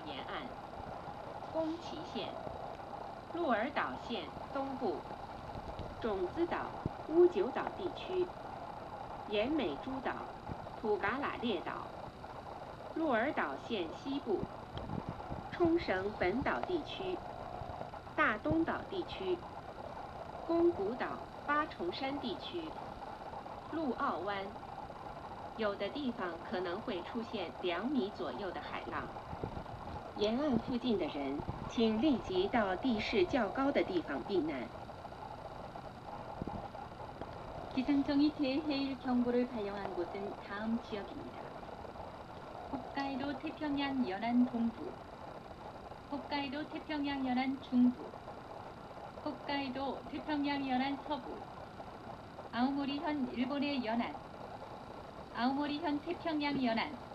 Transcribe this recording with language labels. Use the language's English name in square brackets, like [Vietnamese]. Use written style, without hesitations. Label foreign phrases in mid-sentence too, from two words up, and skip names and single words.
[Chinese] 沿岸、宫崎县、鹿儿岛县东部、种子岛、屋久岛地区、岩美诸岛、普嘎拉列岛、鹿儿岛县西部、冲绳本岛地区、大东岛地区、宫古岛八重山地区、陆奥湾，有的地方可能会出现2米左右的海浪。沿岸附近的人，请立即到地势较高的地方避难。 [Korean] 기상청이 대해일 경보를 발령한 곳은 다음 지역입니다. 홋카이도 태평양 연안 동부, 홋카이도 태평양 연안 중부, 홋카이도 태평양 연안 서부, 아오모리현 일본해 연안, 아오모리현 태평양 연안,